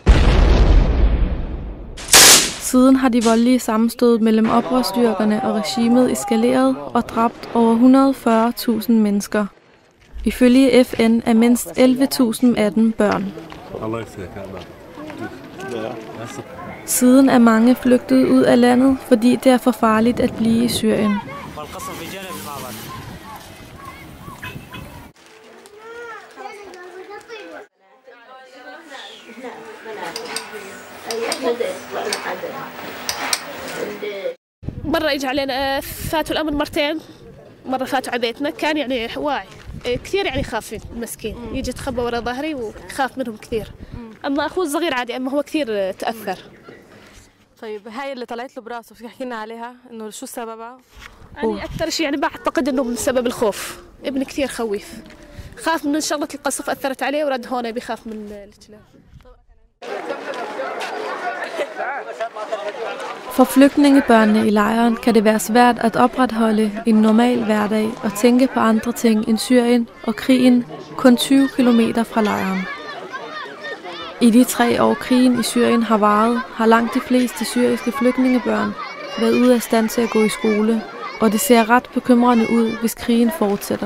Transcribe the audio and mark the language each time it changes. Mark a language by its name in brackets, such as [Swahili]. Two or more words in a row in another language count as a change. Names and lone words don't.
[Danish] Siden har de voldelige sammenstød mellem oprørsstyrkerne og regimet eskaleret og dræbt over 140.000 mennesker. Ifølge FN er mindst 11.000 af dem børn. Siden er mange flygtet ud af landet, fordi det er for farligt at blive i Syrien. [Arabic] مرة إجى علينا فاتوا الأمر مرتين، مرة فاتوا على بيتنا كان يعني واعي كثير يعني خاف مسكين يجي يتخبى ورا ظهري وخاف منهم كثير. أما أخوه الصغير عادي أما هو كثير تأثر. طيب هاي اللي طلعت له براسه تحكي لنا عليها إنه شو سببها؟ يعني أكثر شيء يعني بعتقد إنه من سبب الخوف. ابني كثير خويف. خاف من شغلة القصف أثرت عليه ورد هون بيخاف من الكلاب. [Danish] For flygtningebørnene i lejren kan det være svært at opretholde en normal hverdag og tænke på andre ting end Syrien og krigen kun 20 kilometer fra lejren. I de 3 år krigen i Syrien har varet, har langt de fleste syriske flygtningebørn været ude af stand til at gå i skole, og det ser ret bekymrende ud, hvis krigen fortsætter.